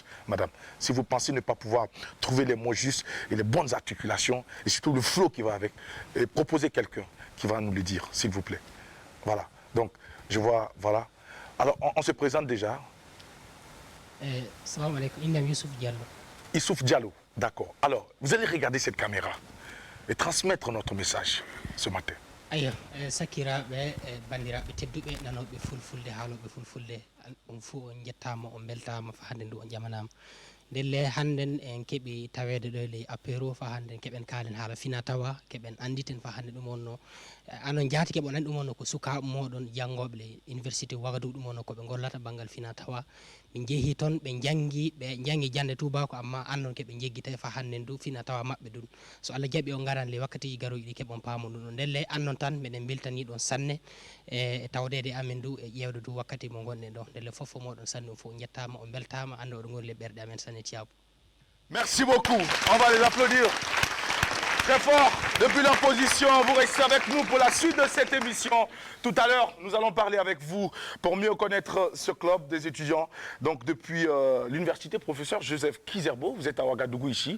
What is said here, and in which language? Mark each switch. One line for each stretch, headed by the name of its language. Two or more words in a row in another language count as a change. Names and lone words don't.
French: Madame, si vous pensez ne pas pouvoir trouver les mots justes et les bonnes articulations, et surtout le flow qui va avec, proposez quelqu'un qui va nous le dire, s'il vous plaît. Voilà. Donc, je vois, voilà. Alors, on se présente déjà.
Arabic: Salam alaikum, Youssouf Diallo.
French: Youssouf Diallo, d'accord. Alors, vous allez regarder cette caméra. et transmettre notre message ce matin.
Fula: Ayo, sakiraɓe bandiraɓe tedduɓe nanoɓe fulfulde haaloɓe fulfulde on fuu on jettama on beltama fa hande ndu on jamanama ndelle hannden en keeɓi tawede ɗo ley apéro fa hande keɓen kaalen haala fina tawa keɓen anditen fa hande ɗum onno anon jaati keɓon andi ɗum onno ko sukaɓe moɗon janggoɓe le université Ouagadougou ɗum onno koɓe gollata banggal fina tawa ɓe jeehi toon ɓe jangi jande tubako amma annon keɓe jeggita fa hande ndu fina tawa mabɓe ɗum so Allah jaaɓi o garan le wakkati garoji ɗi keɓon paamu ɗum ɗo ndelle annon tan meɗen beltani ɗon sanne e tawdede amen du e ƴewde du wakkati mo gonɗen ɗo ndelle foof moɗon sanne fof jettama on beltama anda oɗo goni le ɓerɗe amen sanne Thiabou.
French: Merci beaucoup. On va les applaudir très fort. Depuis leur position, vous restez avec nous pour la suite de cette émission. Tout à l'heure, nous allons parler avec vous pour mieux connaître ce club des étudiants. Donc depuis l'université professeur Joseph Kizerbo, vous êtes à Ouagadougou ici.